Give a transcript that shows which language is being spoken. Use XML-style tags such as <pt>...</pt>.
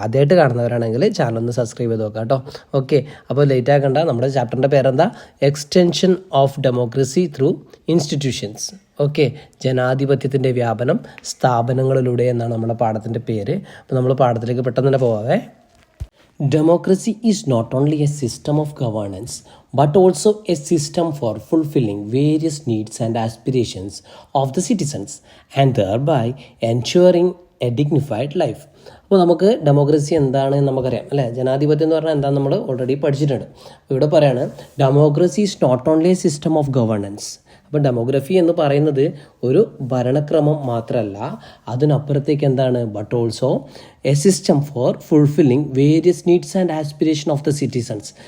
<ml>ആദ്യമായിട്ട് കാണുന്നവരാണെങ്കിൽ ചാനൽ ഒന്ന് സബ്സ്ക്രൈബ് ചെയ്ത് നോക്കാം കേട്ടോ. ഓക്കെ, അപ്പോൾ ലേറ്റ് ആക്കണ്ട. നമ്മുടെ ചാപ്റ്ററിൻ്റെ പേരെന്താ?</ml> <en>Extension of democracy through institutions.</en> <ml>Okay, ജനാധിപത്യത്തിൻ്റെ വ്യാപനം സ്ഥാപനങ്ങളിലൂടെ എന്നാണ് നമ്മുടെ പാഠത്തിൻ്റെ പേര്. അപ്പോൾ നമ്മൾ പാഠത്തിലേക്ക് പെട്ടെന്ന് തന്നെ പോവാവേ.</ml> <en>Democracy is not only a system of governance but also a system for fulfilling various needs and aspirations of the citizens and thereby ensuring a dignified life.</en> <ml>അപ്പോൾ നമുക്ക് ഡെമോക്രസി എന്താണെന്ന് നമുക്കറിയാം അല്ലേ? ജനാധിപത്യം എന്ന് പറഞ്ഞാൽ എന്താണെന്ന് നമ്മൾ ഓൾറെഡി പഠിച്ചിട്ടുണ്ട്. ഇവിടെ പറയാണ്</ml> <en>Democracy is not only a system of governance.</en> <ml>അപ്പോൾ ഡെമോഗ്രഫി എന്ന് പറയുന്നത് ഒരു ഭരണക്രമം മാത്രമല്ല, അതിനപ്പുറത്തേക്ക് എന്താണ്?</ml> <en>But also a system for fulfilling various needs and aspiration of the citizens.</en>